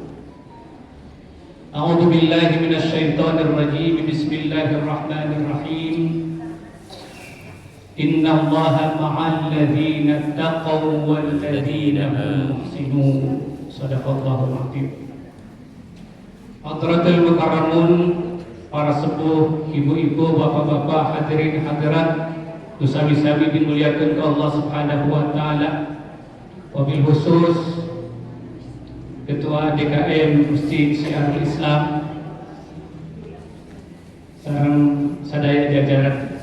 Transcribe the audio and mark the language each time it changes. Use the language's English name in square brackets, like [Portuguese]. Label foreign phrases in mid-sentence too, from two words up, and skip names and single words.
[Arabic] أعوذ بالله من الشيطان الرجيم. بسم الله الرحمن الرحيم. إن الله مع الذين اتقوا والذين هم محسنون. صدق الله العظيم. حضرات المكرمون, [Sundanese] para sepuh, ibu-ibu, bapak-bapak, [Arabic] حاضرين حاضرات, [Sundanese] sami-sami dimuliakan ke Allah [Arabic] سبحانه وتعالى. وبالخصوص [Sundanese] Ketua DKM Masjid Syiarul Islam sareng sadaya jajaran.